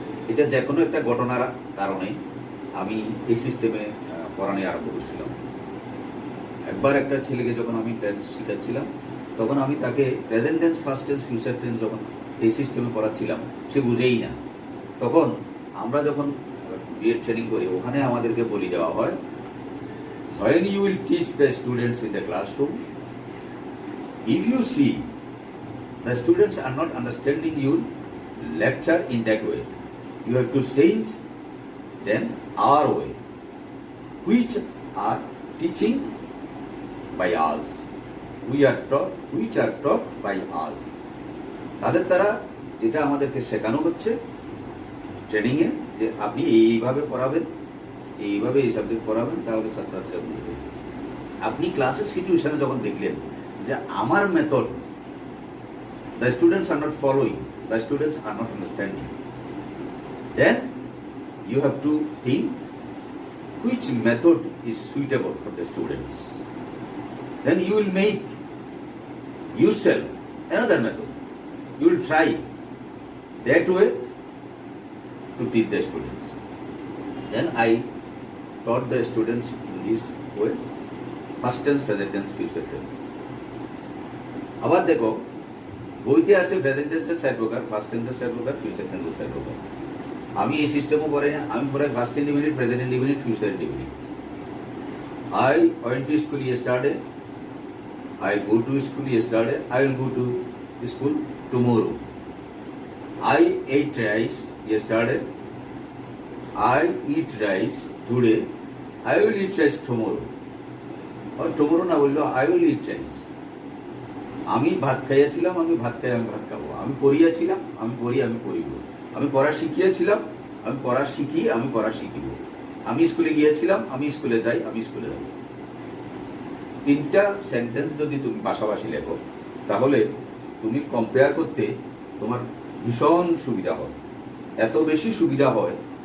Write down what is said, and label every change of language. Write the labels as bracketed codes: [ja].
[bn] এটা যে কোনো একটা ঘটনার কারণে আমি এই সিস্টেমে পড়ানো আরম্ভ করছিলাম। একবার একটা ছেলেকে যখন আমি টেন্স শেখাচ্ছিলাম, তখন আমি তাকে present tense, first tense, future tense যখন এই সিস্টেমে পড়াচ্ছিলাম, সে বুঝেই না। তখন আমরা যখন বিএড ট্রেনিং করি, ওখানে আমাদেরকে বলে দেওয়া হয়, [en] when you will teach the students in the classroom, if you see the students are not understanding your lecture in that way, you have to change them our way, which are teaching by us, which are taught by us. [bn] তাদের দ্বারা যেটা আমাদেরকে শেখানো হচ্ছে ট্রেনিংয়ে, যে আপনি এইভাবে পড়াবেন, এইভাবে এই সাবজেক্ট পড়াবেন, তাহলে ছাত্রছাত্রীরা বুঝবে। আপনি ক্লাসের সিচুয়েশনে যখন দেখলেন যে আমার method [en] the students are not following, the students are not understanding, then you have to think which method is suitable for the students. Then you will make yourself another method. You will try that way to teach the students. Then I taught the students in this way, past tense, present tense, future tense. আবার দেখো বইতে আছে present টেন্সের 4 প্রকার, past টেন্সের 4 প্রকার, future টেন্সের 4 প্রকার। আমি এই সিস্টেমও পড়াই না, আমি পড়াই past indefinite, present indefinite, future indefinite. I went to school yesterday, I go to school yesterday, I will go to school tomorrow. I ate rice yesterday, I eat rice today, I will eat rice tomorrow. Or tomorrow [bn] না বললো [en] I will eat rice. [bn] আমি ভাত খাইয়াছিলাম, আমি ভাত খাই, আমি ভাত খাবো। আমি পড়িয়াছিলাম, আমি পড়ি, আমি পড়িব। আমি পড়া শিখিয়েছিলাম, আমি পড়া শিখি, আমি পড়া শিখিব। আমি স্কুলে গিয়েছিলাম, আমি স্কুলে যাই, আমি স্কুলে যাব। 3টা সেন্টেন্স যদি তুমি পাশাপাশি লেখো তাহলে তুমি কম্পেয়ার করতে তোমার ভীষণ সুবিধা হয়, এত বেশি সুবিধা হয়।